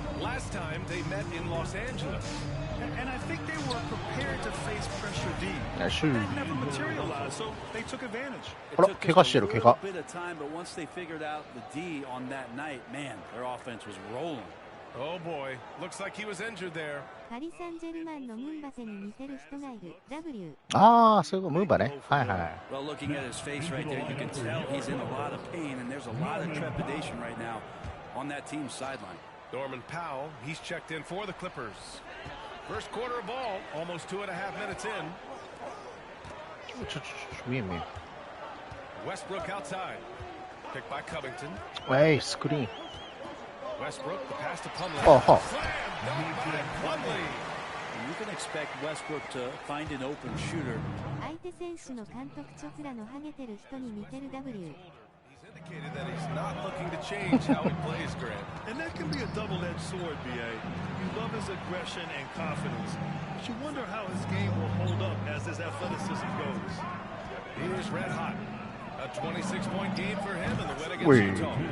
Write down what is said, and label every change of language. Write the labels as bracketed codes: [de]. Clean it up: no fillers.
[en] Last time they met in Los Angeles. And I think they were prepared to face pressure D. That never materialized, so they took advantage. It took just a little bit of time, but once they figured out the D on that night, man, their offense was rolling. Oh boy, looks like he was injured there. [ja] パリ・サンジェルマンのムンバテに似てる人がいる W。ああ、そういうムンバね。はいはい。 [en] Well, looking at his face right there, you can tell he's in a lot of pain, and there's a lot of trepidation right now on that team's sideline. Norman Powell, he's checked in for the Clippers. First quarter of ball, almost 2.5 minutes in. [ja] 見え見え。 [en] Westbrook outside. Picked by Covington. [ja] はい、スクリーン。 [en] Westbrook, the pass to Plumlee. Oh, huh. Slam by Plumlee. You can expect Westbrook to find an open shooter. [ja] 相手選手の監督チョプラのハゲてる人に似てる W。 [en] He's indicated that he's not looking to change how he plays, Grant. And that can be a double-edged sword, BA. You love his aggression and confidence, but you wonder how his game will hold up as his athleticism goes. Here's Red Hot. A 26-point game for him in the win against Utah.